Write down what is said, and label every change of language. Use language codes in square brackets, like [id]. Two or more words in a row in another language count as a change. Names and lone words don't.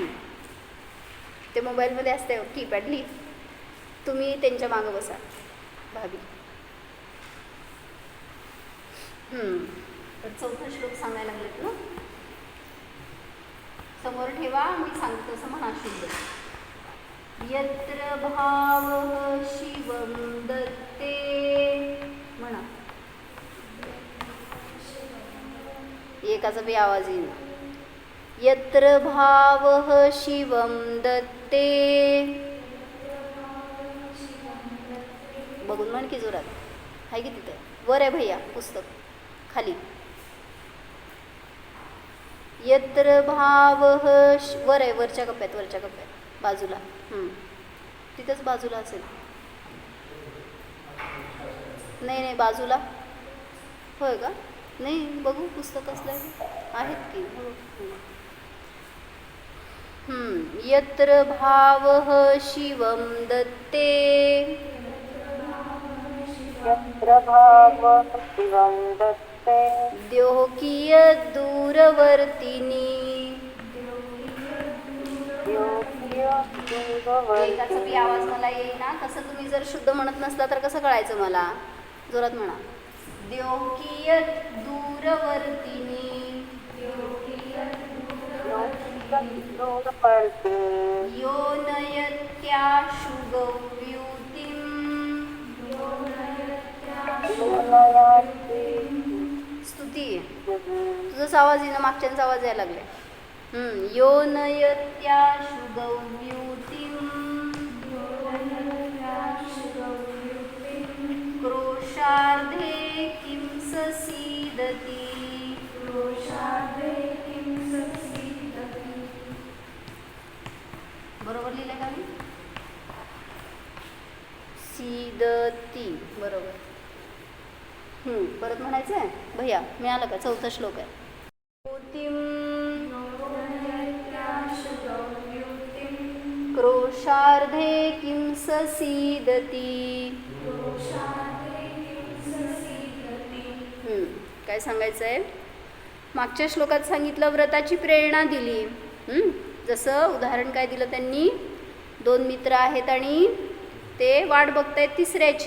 [mr] ते मोबाईलमध्ये असते कीपॅड, लिही. तुम्ही त्यांच्या मागं बसा भाभी. तर चौथा श्लोक सांगायला लागलेत ना. समोर ठेवा, मी सांगतो तसं म्हणा. शुद्ध. [sa] यत्र भावः शिवं दत्ते. [mr] म्हणा. एकाचा बी आवाज येईल. [sa] यत्र भावः शिवं दत्ते. [mr] बघून म्हण की जोरात. आहे की तिथं वर आहे भैया पुस्तक खाली. [sa] यत्र भावः [mr] वर आहे, वरच्या कप्प्यात बाजूला. तिथंच बाजूला असेल. नाही बाजूला. होय का? नाही बघू पुस्तक असलं आहेत की. [sa] यत्र भावः शिवं दत्ते. यत्र भावः शिवं दत्ते. द्योकियद् दूरवर्तिनी. [mr] एकाचा बी आवाज मला येईना. कसं तुम्ही जर शुद्ध म्हणत नसला तर कसं कळायचं मला? जोरात म्हणा. [sa] द्योकियद् दूरवर्तिनी. यो नयत्याशु गव्यूतिम्. [mr] स्तुती. तुझाच आवाज येईना, मागच्यांचा आवाज यायला लागलाय. [sa] यो नयत्याशु गव्यूतिम्. क्रोशार्धे किं ससीदति. [mr] बरोबर लिहिलंय का मी? सीदती. बरोबर. परत म्हणायचं आहे भैया. मिळालं का? चौथा श्लोक आहे. [sa] क्रोशार्धे किं ससीदति. [mr] काय सांगायचं आहे? मागच्या श्लोकात सांगितलं व्रताची प्रेरणा दिली. जसं उदाहरण काय दिलं त्यांनी? 2 मित्र आहेत आणि ते वाट बघतायत तिसऱ्याची.